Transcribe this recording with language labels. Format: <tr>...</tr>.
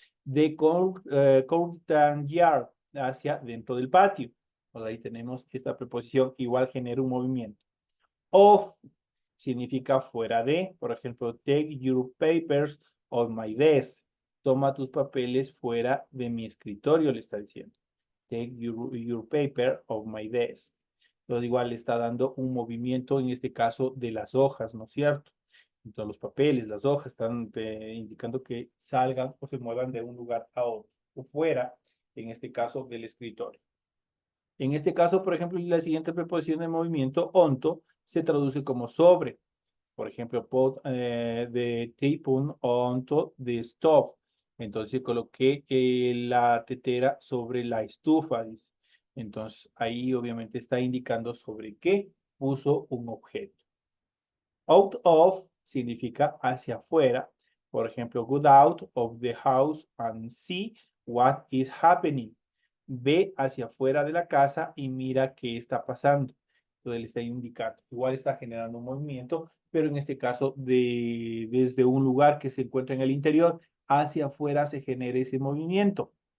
<en>The courtyard yard.</en> <es>Hacia dentro del patio. Pues ahí tenemos esta preposición, igual genera un movimiento. Off significa fuera de, por ejemplo,</es> <en>take your papers off my desk.</en> <es>Toma tus papeles fuera de mi escritorio, le está diciendo.</es> <en>Take your paper off my desk.</en> <es>Entonces, igual le está dando un movimiento, en este caso, de las hojas, ¿no es cierto? Entonces, los papeles, las hojas están indicando que salgan o se muevan de un lugar a otro, o fuera, en este caso, del escritorio. En este caso, por ejemplo, la siguiente preposición de movimiento, onto, se traduce como sobre. Por ejemplo,</es> <en>put the teaspoon onto the stove.</en> <es>Entonces coloqué la tetera sobre la estufa. Dice. Entonces ahí obviamente está indicando sobre qué puso un objeto. Out of significa hacia afuera. Por ejemplo,</es> <en>go out of the house and see what is happening.</en> <es>Ve hacia afuera de la casa y mira qué está pasando. Entonces le está indicando. Igual está generando un movimiento, pero en este caso desde un lugar que se encuentra en el interior hacia afuera se genera ese movimiento.</es>